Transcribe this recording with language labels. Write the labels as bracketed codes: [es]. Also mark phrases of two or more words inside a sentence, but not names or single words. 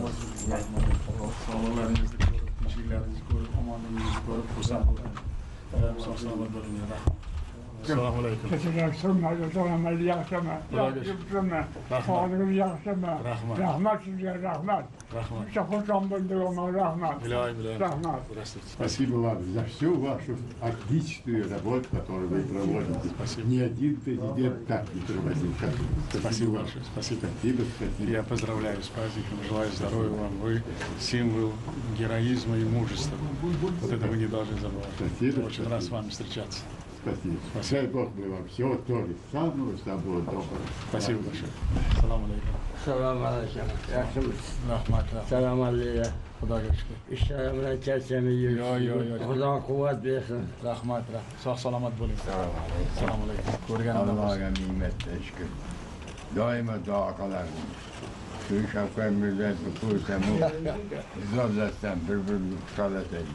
[uz] Sog'liklaringizni ko'rib, tinchliklaringizni ko'rib, omonligingizni ko'rib xursand bo'ldim. Sog' salomat bo'ling. Assalomu alaykum. Rahmat sizga, rahmat. Rahmat. [ru] Спасибо вам за всю вашу отличную работу, которую вы проводите. Спасибо. Ни один президент так не проводил, как вы. Спасибо большое. Спасибо. Я поздравляю с праздником, желаю здоровья вам. Вы символ героизма и мужества. Вот это вы не должны забывать. Спасибо. Очень рад с вами встречаться. Спасибо. Дай Бог мы вам всего тоже самого доброго. Спасибо большое. Салам алейкум. Салам алейкум. [uz] Rahmat. Salam aleykum. Xudoga shukr. İşler bilan charchamay yuribsiz. Xudo quvvat bersin. Rahmat. Sog' salomat bo'ling. Assalomu alaykum. Ko'rganimdan Allohga minnatda shukr. Doimo duo qilardim. Shu Shavkat Mirziyoyevni ko'rsam, izolashdan bir-birini quchoqlashaylik.